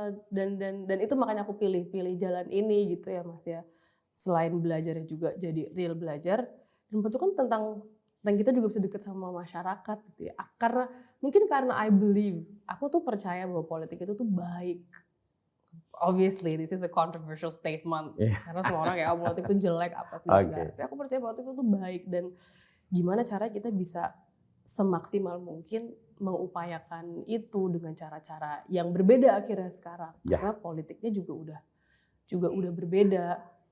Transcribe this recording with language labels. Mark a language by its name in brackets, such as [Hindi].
[Indonesian] Dan itu makanya aku pilih jalan ini gitu ya Mas ya. Selain belajarnya juga jadi real belajar, dan itu kan tentang kita juga bisa dekat sama masyarakat gitu ya. Karena [English] I believe, [Indonesian] aku tuh percaya bahwa politik itu tuh baik. [English] Obviously this is a controversial statement. [Indonesian] Karena semua orang kayak politik itu jelek apa sih enggak. Tapi aku percaya politik itu tuh baik, dan gimana caranya kita bisa semaksimal mungkin mengupayakan itu dengan cara-cara yang berbeda akhirnya sekarang. Karena politiknya juga udah berbeda.